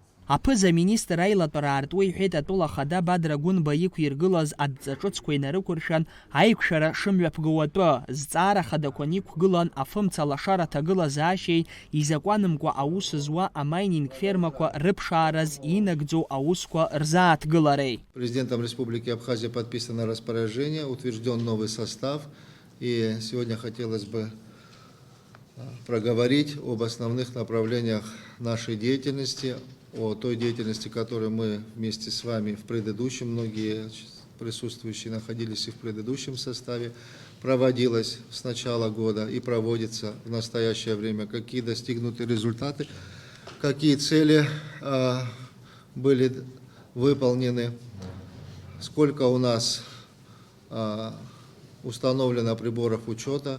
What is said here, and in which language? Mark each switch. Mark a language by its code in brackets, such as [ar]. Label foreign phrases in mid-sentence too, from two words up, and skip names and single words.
[ab] Аԥыза-министр аилатәара аартуа иҳәеит атәыла хада Бадра Гәынба иқәиргылаз адҵаҿыцқәа инарықәыршәан аиқәшәара шымҩаԥгоу атәы, зҵаара хадақәа иқәгылан афымца лашара аҭагылазаашьеи изакәанымкәа аус зуа амайнинг фермақәа рыԥшаараз инагӡоу аусқәа рзааҭгылареи. [ru] Президентом Республики Абхазия подписано распоряжение, утвержден новый состав, и сегодня хотелось бы проговорить об основных направлениях нашей деятельности, о той деятельности, которой мы вместе с вами в предыдущем, многие присутствующие находились и в предыдущем составе, проводилась с начала года и проводится в настоящее время, какие достигнуты результаты, какие цели были выполнены, сколько у нас установлено приборов учета.